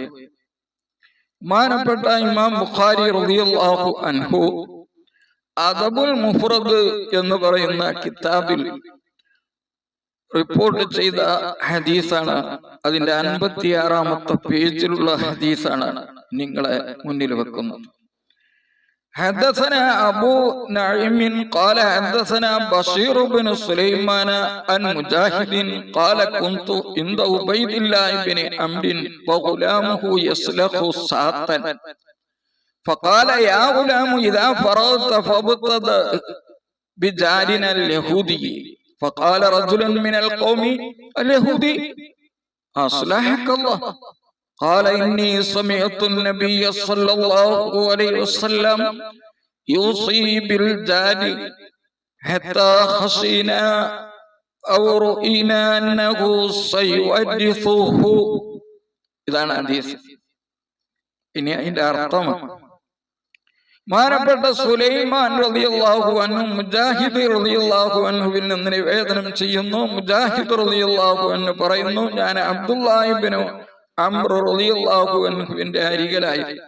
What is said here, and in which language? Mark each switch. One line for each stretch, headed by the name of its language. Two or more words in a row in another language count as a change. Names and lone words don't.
Malayalam: മാനപ്പെട്ട ഇമാം ബുഖാരി
Arabic: رضي الله عنه
Malayalam: അദബുൽ മുഫ്റദ് എന്ന് പറയുന്ന കിതാബിൽ റിപ്പോർട്ട് ചെയ്ത ഹദീസാണ്. അതിന്റെ 56-ാമത്തെ പേജിലുള്ള ഹദീസാണ് നിങ്ങളെ മുന്നിൽ വെക്കുന്നത്.
Arabic: حدثنا أبو نعيم قال حدثنا بشير بن سليمان عن مجاهد قال كنت عند عبيد الله بن عمرو وغلامه يسلخ ساعة فقال يا غلام إذا فرغت فابتدأ بجارنا اليهودي فقال رجل من القوم اليهودي أصلحك الله قال إني سمعت النبي صلى الله عليه وسلم يوصي بالجار حتى خشينا أو رؤينا أنه سيحدثه.
Malayalam: ഇതാണ് ഹദീസ്. ഇനി അതിന്റെ അർത്ഥം മാനപ്പെട്ട സുലൈമാൻ
Arabic: رضي الله عنه
Malayalam: മുജാഹിദ്
Arabic: رضي الله عنه
Malayalam: നിന്ന് നിവേദനം ചെയ്യുന്നു. മുജാഹിദ്
Arabic: رضي الله عنه
Malayalam: പറയുന്നു, ഞാൻ അബ്ദുല്ലാഹി ഇബ്നു അംർ
Arabic: رضي الله عنه
Malayalam: അരികിലായി.